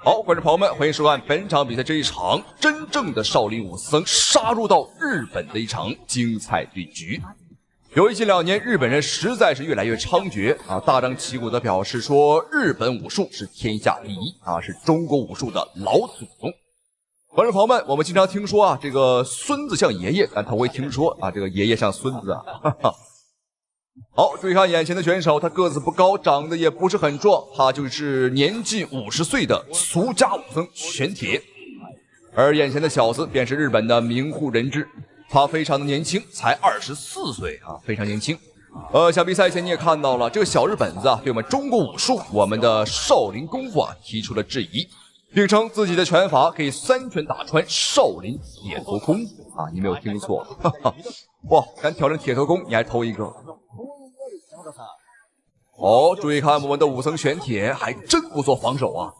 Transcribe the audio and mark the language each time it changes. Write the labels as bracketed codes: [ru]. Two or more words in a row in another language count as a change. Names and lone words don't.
[zh] 好，觀眾朋友們，歡迎收看本場比賽這一場真正的少林武僧殺入到日本的一場精彩對局。由於近2年日本人實在是越來越猖獗啊，大張旗鼓地表示說日本武術是天下第一啊，是中國武術的老祖宗。觀眾朋友們，我們經常聽說啊，這個孫子像爺爺，但頭回聽說啊，這個爺爺像孫子啊。哈哈。好，注意看眼前的選手，他個子不高，長得也不是很壯，他就是年近50歲的俗家武僧玄鐵。而眼前的小子便是日本的名戶仁志，他非常的年輕，才24歲啊，非常年輕。小比赛前你也看到了，这個小日本子啊，對我們中國武術，我們的少林功夫啊，提出了質疑，並稱自己的拳法可以3拳打穿少林鐵頭功啊，你沒有聽錯，哈哈。哇，敢挑戰鐵頭功，你還頭一個。哦，注意看我們的武僧玄鐵還真不做防守啊。